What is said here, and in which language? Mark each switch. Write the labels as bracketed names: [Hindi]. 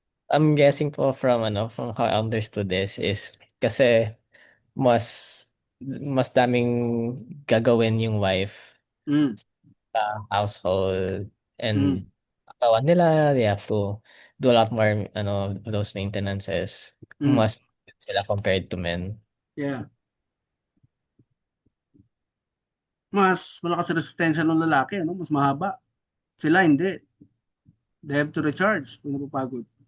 [English] I'm guessing po from how I understood this is [Filipino] kasi mas mas daming gagawin yung [English] wife Mm, [Filipino] sa household mm, [English] and [Filipino] katawan nila, [English] they have to do a lot more those maintenances. mm. [Filipino] Mas sila compared to men. [English] Yeah. [Filipino] Mas malakas ang resistensya ng lalaki, ano? Mas mahaba. Sila hindi. [English] They have to recharge [Filipino] kung napapagod.